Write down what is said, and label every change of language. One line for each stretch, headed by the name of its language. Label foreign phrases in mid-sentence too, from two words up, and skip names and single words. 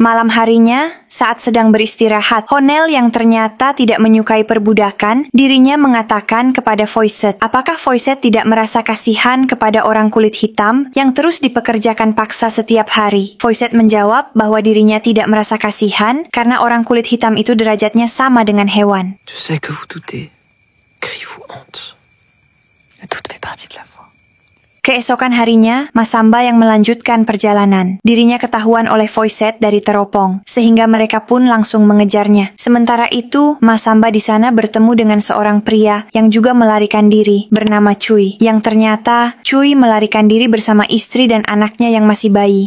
Indonesian: Malam harinya, saat sedang beristirahat, Honel yang ternyata tidak menyukai perbudakan, dirinya mengatakan kepada Foyset, apakah Foyset tidak merasa kasihan kepada orang kulit hitam yang terus dipekerjakan paksa setiap hari? Foyset menjawab bahwa dirinya tidak merasa kasihan karena orang kulit hitam itu derajatnya sama dengan hewan.
French: Je sais que vous doutez. Criez-vous honte. Le doute fait partie de la foi.
Indonesian: Keesokan harinya, Masamba yang melanjutkan perjalanan. Dirinya ketahuan oleh Foyset dari teropong, sehingga mereka pun langsung mengejarnya. Sementara itu, Masamba di sana bertemu dengan seorang pria yang juga melarikan diri, bernama Cui. Yang ternyata, Cui melarikan diri bersama istri dan anaknya yang masih bayi.